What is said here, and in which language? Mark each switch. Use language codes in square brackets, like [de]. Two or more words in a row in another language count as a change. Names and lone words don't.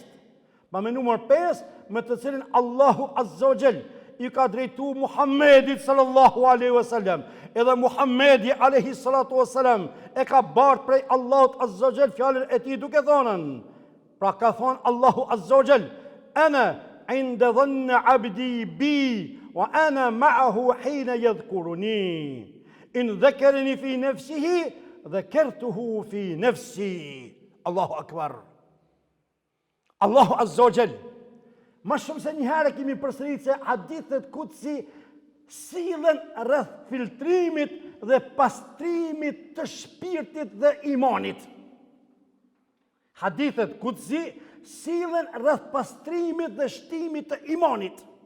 [sq] Pa me numër 5, me të cilin Allahu [ar] عز وجل [sq] I ka drejtu Muhammedit [ar] صلى الله عليه وسلم. [sq] Edhe Muhammedi [ar] عليه الصلاة والسلام [sq] e ka bart prej Allahut [ar] عز وجل [sq] fjalën e tij duke thënë. Pra ka thonë Allahu [ar] عز وجل: "أنا عند ظن عبدي بي وأنا معه حين يذكرني. إن ذكرني في نفسه ذكرته في نفسي." الله أكبر. الله عز وجل. [sq] Ma shumë se një herë kemi përsëritur se hadithet kutsi sillen rreth filtrimit dhe pastrimit të shpirtit dhe imanit. Hadithet kutsi sillen rreth pastrimit dhe shtimit të imanit.